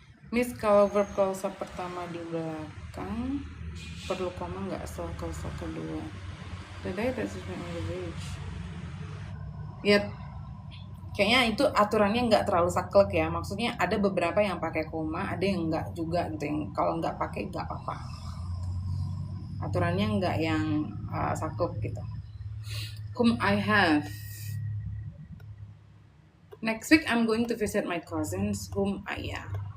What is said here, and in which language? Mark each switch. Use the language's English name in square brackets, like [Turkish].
[Indonesian] Miss, kalau verb klausa pertama di belakang perlu koma nggak setelah klausa kedua? [English] The day that she spent on the beach. [Indonesian] Ya, kayaknya itu aturannya nggak terlalu saklek ya. Maksudnya ada beberapa yang pakai koma, ada yang nggak juga gitu. Yang kalau nggak pakai nggak apa-apa. Aturannya nggak yang saklek gitu. [English] Whom I have. Next week I'm going to visit my cousins whom I am.